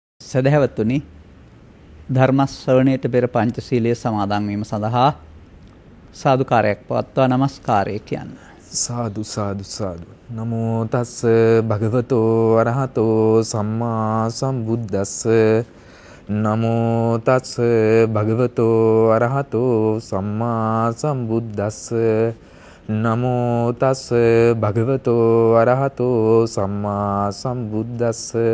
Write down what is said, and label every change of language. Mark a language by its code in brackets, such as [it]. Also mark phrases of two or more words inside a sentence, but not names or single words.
[si] සදහැවතුනි ධර්ම ශ්‍රවණයට පෙර පංචශීලයේ සමාදන් වීම සඳහා සාදුකාරයක් පවත්වා නමස්කාරය කියන්න. [pi] සාදු සාදු සාදු. නමෝ තස්ස භගවතෝ අරහතෝ සම්මා සම්බුද්දස්ස. නමෝ තස්ස භගවතෝ අරහතෝ සම්මා සම්බුද්දස්ස. නමෝ තස්ස භගවතෝ අරහතෝ සම්මා සම්බුද්දස්ස.